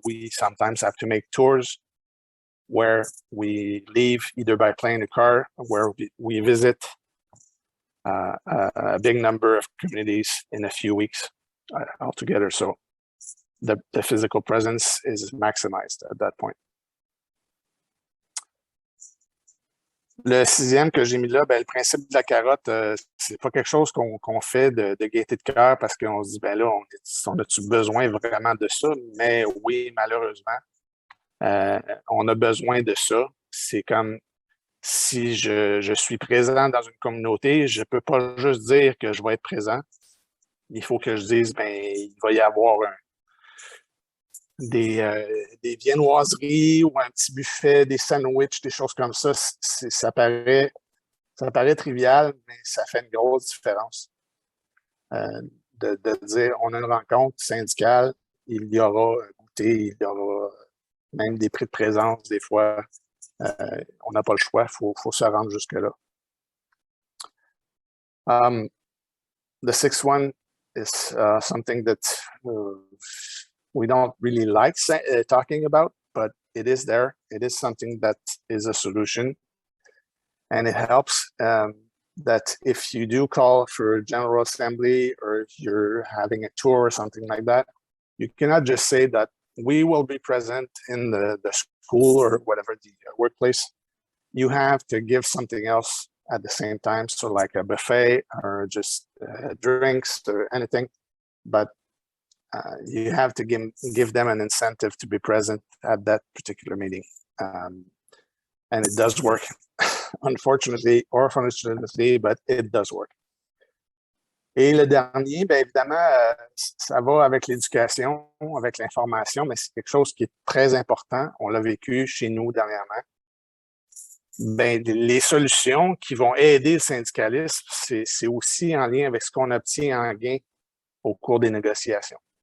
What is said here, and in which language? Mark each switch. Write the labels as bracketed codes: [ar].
[en] We sometimes have to make tours where we leave either by plane or car, where we visit a big number of communities in a few weeks altogether. So the physical presence is maximized at that point. [fr] Le sixième que j'ai mis là, le principe de la carotte, c'est pas quelque chose qu'on fait de gaieté de cœur parce qu'on se dit, là, on a-tu besoin vraiment de ça? Mais oui, malheureusement, on a besoin de ça. C'est comme si je suis présent dans une communauté, je peux pas juste dire que je vais être présent. Il faut que je dise, il va y avoir des viennoiseries ou un petit buffet, des sandwichs, des choses comme ça. Ça paraît trivial, mais ça fait une grosse différence. De dire, on a une rencontre syndicale, il y aura un goûter, il y aura même des prix de présence, des fois. On n'a pas le choix, il faut se rendre jusque-là. [en] The sixth one is something that we don't really like talking about, but it is there. It is something that is a solution. And it helps that if you do call for a general assembly or if you're having a tour or something like that, you cannot just say that we will be present in the school or whatever the workplace. You have to give something else at the same time. So like a buffet or just drinks or anything, but you have to give them an incentive to be present at that particular meeting. And it does work, unfortunately or fortunately, but it does work. [fr] Et le dernier, évidemment, ça va avec l'éducation, avec l'information, mais c'est quelque chose qui est très important. On l'a vécu chez nous dernièrement. Les solutions qui vont aider le syndicalisme, c'est aussi en lien avec ce qu'on obtient en gain au cours des négociations.